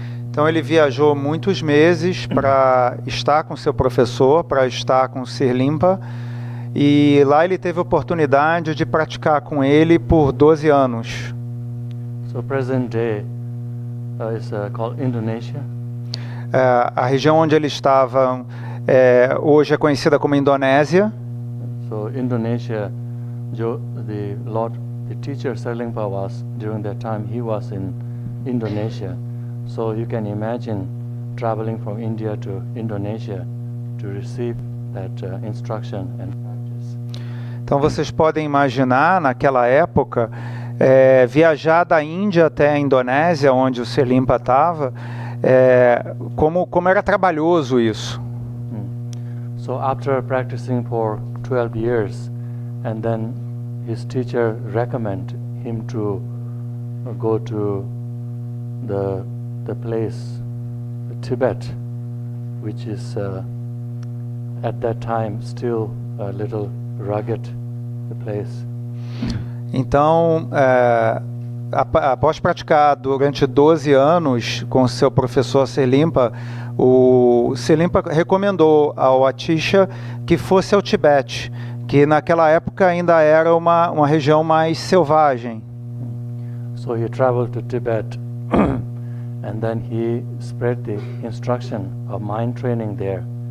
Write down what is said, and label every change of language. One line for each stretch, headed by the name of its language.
Portuguese: Então ele viajou muitos meses para estar com seu professor, para estar com Serlingpa, e lá ele teve a oportunidade de praticar com ele por 12 anos.
English: So present day is called Indonesia.
Portuguese: A região onde ele estava hoje é conhecida como Indonésia.
English: So Indonesia, the teacher Serlingpa was during that time, he was in Indonesia. So you can imagine traveling from India to Indonesia to receive that instruction and practice.
Portuguese: Então vocês podem imaginar, naquela época, viajar da Índia até a Indonésia, onde o Selimpa estava, como era trabalhoso isso.
English: So after practicing for 12 years, and then his teacher recommended him to go to the place, Tibet, which is at that time still a little rugged place.
Portuguese: Então, após praticar durante 12 anos com seu professor Selimpa, o Selimpa recomendou ao Atisha que fosse ao Tibete, que naquela época ainda era uma região mais selvagem.
English: So he traveled to Tibet and then he spread the instruction of mind training there.